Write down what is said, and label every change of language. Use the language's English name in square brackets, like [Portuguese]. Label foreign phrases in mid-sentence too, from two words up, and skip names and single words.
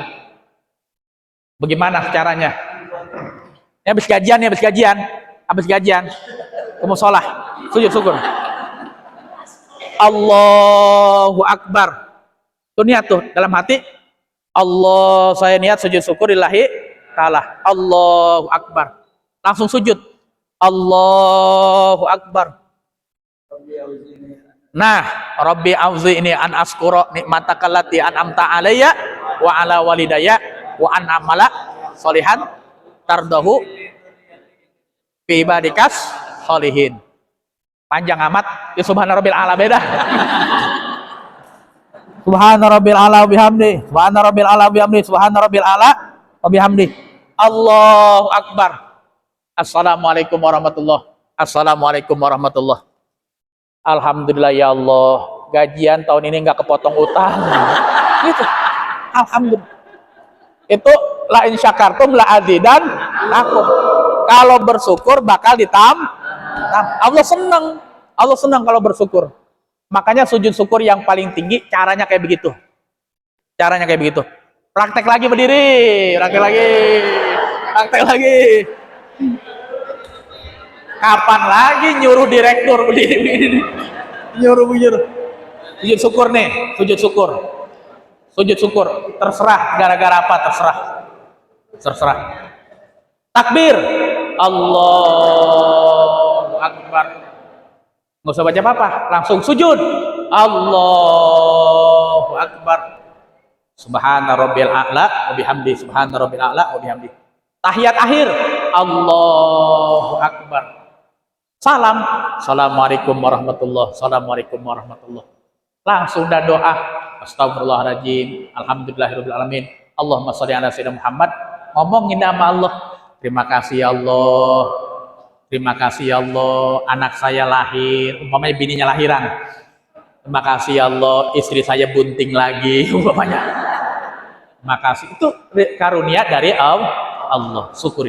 [Indonesian] Bagaimana caranya? Habis gajian, kamu sholat. Sujud syukur. [Arabic] الله أكبر. [Indonesian] Tuh niat tuh dalam hati. Allah, saya niat sujud syukur [Arabic] لله تعالى. الله أكبر. [Indonesian] Langsung sujud. [Arabic] الله أكبر. Nah, رب أوزعني أن أشكر نعمتك التي أنعمت علي وعلى والدي وأن أعمل صالحا ترضاه في عبادك الصالحين. [Indonesian] Panjang amat. [Arabic] يا سبحان ربي الأعلى beda. سبحان ربي الأعلى وبحمده. سبحان ربي الأعلى وبحمده. سبحان ربي الأعلى وبحمده. الله أكبر. السلام عليكم ورحمة الله. السلام عليكم ورحمة الله. الحمد لله يا الله, [Indonesian] gajian tahun ini nggak kepotong utang. Gitu. Alhamdulillah. [Arabic] Itu لئن شكرتم لأزيدن لكم. [Indonesian] Kalau bersyukur bakal Allah senang. Allah senang kalau bersyukur. Makanya sujud syukur yang paling tinggi caranya kayak begitu. Caranya kayak begitu. Praktek lagi berdiri, praktek lagi. Praktek lagi. Kapan lagi nyuruh direktur berdiri? Nyuruh. Sujud syukur nih, sujud syukur. Sujud syukur, terserah gara-gara apa terserah. Terserah. Takbir. [Arabic] الله أكبر. [Indonesian] Nggak usah baca apa-apa, langsung sujud. [Arabic] الله أكبر. سبحان ربي الأعلى وبحمده. سبحان ربي الأعلى وبحمده. [Indonesian] Tahiyat akhir. [Arabic] الله أكبر. [Indonesian] Salam. [Arabic] السلام عليكم ورحمة الله. السلام عليكم ورحمة الله. [Indonesian] Langsung dah doa. [Arabic] أستغفر الله العظيم. الحمد لله رب العالمين. اللهم صل على سيدنا محمد. [Indonesian] Ngomongin nama Allah. Terima kasih ya Allah. Terima kasih ya Allah. Anak saya lahir. Umpamanya bininya lahiran. Terima kasih ya Allah. Istri saya bunting lagi. Umpamanya. Terima kasih. Itu karunia dari Allah. Syukurin.